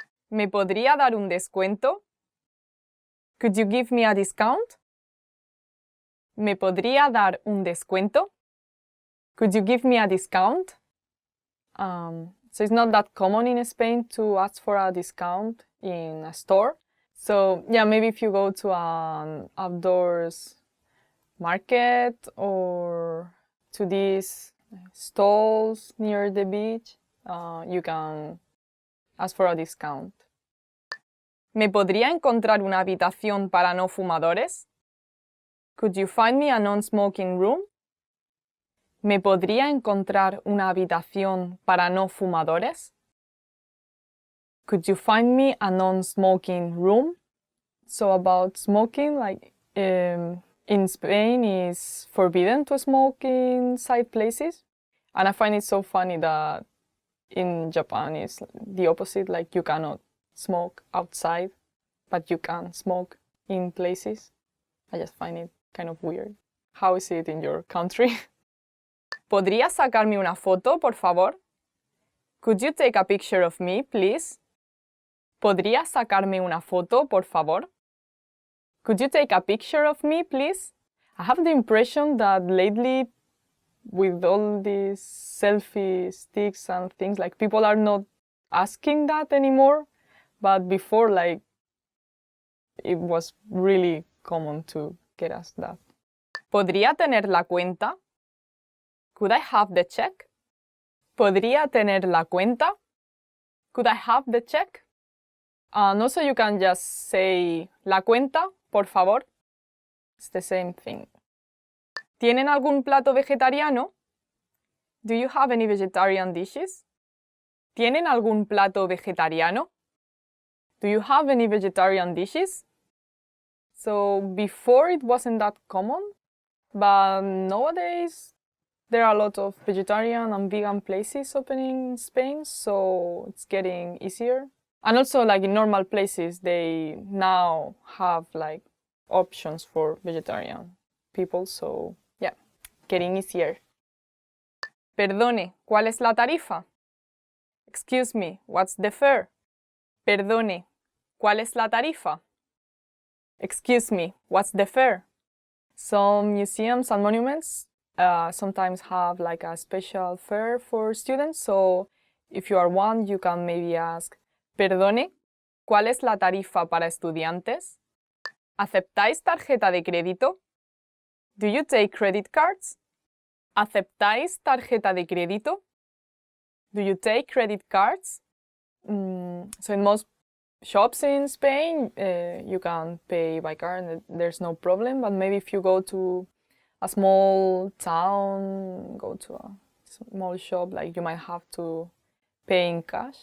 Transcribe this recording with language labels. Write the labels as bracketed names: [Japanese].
[Spanish] ¿Me podría dar un descuento? [English] Could you give me a discount? [Spanish] ¿Me podría dar un descuento? [English] Could you give me a discount? So it's not that common in Spain to ask for a discount in a store. So yeah, maybe if you go to an outdoors market or to these stalls near the beach, you can ask for a discount. [Spanish] ¿Me podría encontrar una habitación para no fumadores? [English] Could you find me a non-smoking room? [Spanish] ¿Me podría encontrar una habitación para no fumadores? [English] Could you find me a non-smoking room? So about smoking, in Spain is forbidden to smoke inside places. And I find it so funny that in Japan it's the opposite, you cannot smoke outside, but you can smoke in places. I just find it kind of weird. How is it in your country? [Spanish] ¿Podrías sacarme una foto, por favor? [English] Could you take a picture of me, please? [Spanish] ¿Podrías sacarme una foto, por favor? [English] Could you take a picture of me, please? I have the impression that lately, with all these selfie sticks and things, like people are not asking that anymore. But before, like, it was really common to get asked that. [Spanish] ¿Podría tener la cuenta? [English] Could I have the check? [Spanish] ¿Podría tener la cuenta? [English] Could I have the check? And also you can just say [Spanish] la cuenta, por favor. [English] It's the same thing. [Spanish] ¿Tienen algún plato vegetariano? [English] Do you have any vegetarian dishes? [Spanish] ¿Tienen algún plato vegetariano? [English] Do you have any vegetarian dishes? So before it wasn't that common, but nowadays there are a lot of vegetarian and vegan places opening in Spain, so it's getting easier. And also, like in normal places, they now have like options for vegetarian people, so yeah, getting easier. [Spanish] Perdone, ¿cuál es la tarifa? [English] Excuse me, what's the fare? [Spanish] Perdone, ¿cuál es la tarifa? [English] Excuse me, what's the fare? Some museums and monuments sometimes have like a special fare for students, so if you are one, you can maybe ask, [Spanish] perdone, ¿cuál es la tarifa para estudiantes? ¿Aceptáis tarjeta de crédito? [English] Do you take credit cards? [Spanish] ¿Aceptáis tarjeta de crédito? [English] Do you take credit cards? So in most shops in Spain, you can pay by card and there's no problem. But maybe if you go to a small town, go to a small shop, like you might have to pay in cash.